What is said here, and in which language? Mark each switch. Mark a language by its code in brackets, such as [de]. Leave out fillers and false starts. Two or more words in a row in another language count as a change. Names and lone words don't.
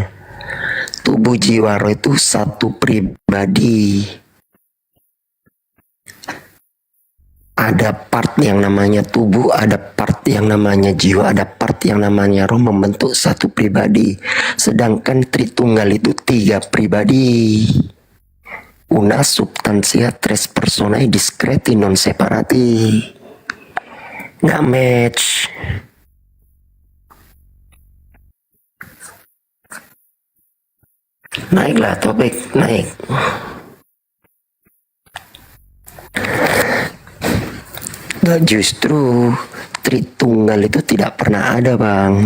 [id] Tubuh jiwa roh itu satu pribadi. Ada part yang namanya tubuh, ada part yang namanya jiwa, ada part yang namanya roh, membentuk satu pribadi. Sedangkan Tritunggal itu 3 pribadi. [la] Una substantia tres personae discreti non separati. [id] Nggak match. Naiklah topik, naik. Nah, justru Tritunggal itu tidak pernah ada bang.